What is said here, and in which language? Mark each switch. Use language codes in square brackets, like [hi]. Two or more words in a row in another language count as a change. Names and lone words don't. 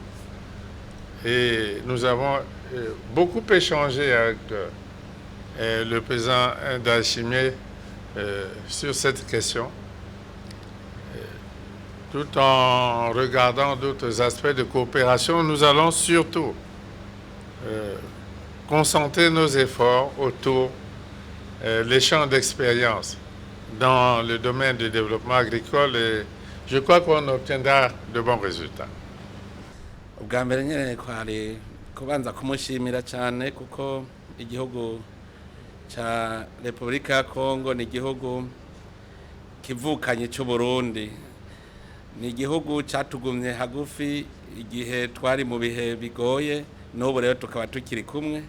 [fr] Et nous avons beaucoup échangé avec le président Ndaye Chimier sur cette question, tout en regardant d'autres aspects de coopération. Nous allons surtout concentrer nos efforts autour de l'échange d'expérience dans le domaine du développement agricole et je crois qu'on obtiendra de bons résultats. [rw] ubwa mbere nyine kwari kubanza kumushimira cyane kuko igihugu cya Repubulika ya Kongo ni igihugu kivukanye cy'u Burundi, ni igihugu cyatugumye hagufi igihe twari mu bihe bigoye, n'ubu rero tukaba tukiri kumwe.